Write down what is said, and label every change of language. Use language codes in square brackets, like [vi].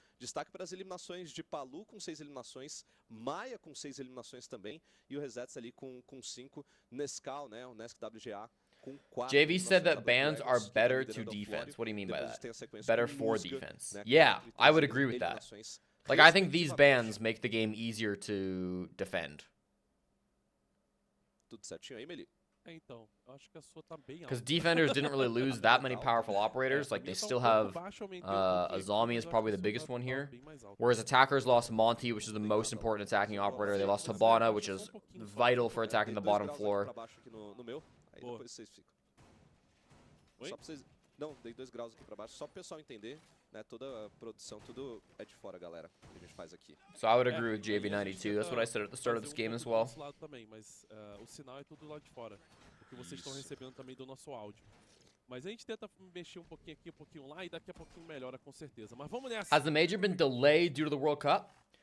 [pt] Destaque para as eliminações de Palu com 6 eliminações, Maia com 6 eliminações também, e o Resets ali com 5, Nescau, né, o Nesk WGA. [en] JV said that bans are better to defense. What do you mean by that? Better for defense. Yeah, I would agree with that. Like, I think these bans make the game easier to defend. [pt] Tudo certinho aí, Meli? [en] Because defenders didn't really lose that many powerful operators. Like, they still have Azami is probably the biggest one here. Whereas attackers lost Monty, which is the most important attacking operator. They lost Habana, which is vital for attacking the bottom floor. [pt] Aí depois vocês ficam. Só pra vocês... Não, dei 2 graus aqui pra baixo, só pro pessoal entender, né? Toda a produção, tudo é de fora, galera, que a gente faz aqui. [en] So I would agree with JV92. That's what I said at the start of this game as well. [pt] Mas o sinal é tudo lá de fora, o que vocês estão recebendo também do nosso áudio. Mas a gente tenta mexer um pouquinho aqui, um pouquinho lá, e daqui a pouquinho melhora com certeza. Mas vamos nessa. [en] Has the major been delayed due to the World Cup?